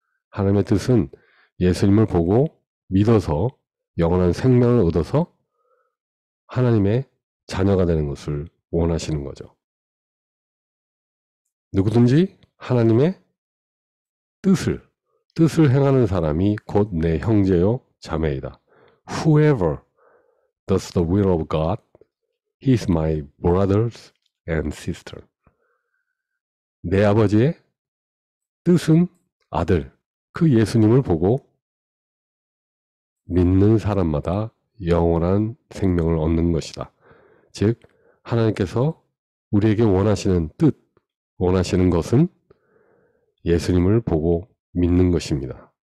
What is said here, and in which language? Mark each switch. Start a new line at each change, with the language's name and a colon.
Korean: 하나님의 뜻은 예수님을 보고 믿어서 영원한 생명을 얻어서 하나님의 자녀가 되는 것을 원하시는 거죠. 누구든지 하나님의 뜻을 행하는 사람이 곧 내 형제요 자매이다.
English: Whoever does the will of God, he is my brothers and sisters.
Korean: 내 아버지의 뜻은 아들, 그 예수님을 보고 믿는 사람마다 영원한 생명을 얻는 것이다. 즉 하나님께서 우리에게 원하시는 뜻, 원하시는 것은 예수님을 보고 믿는 것입니다.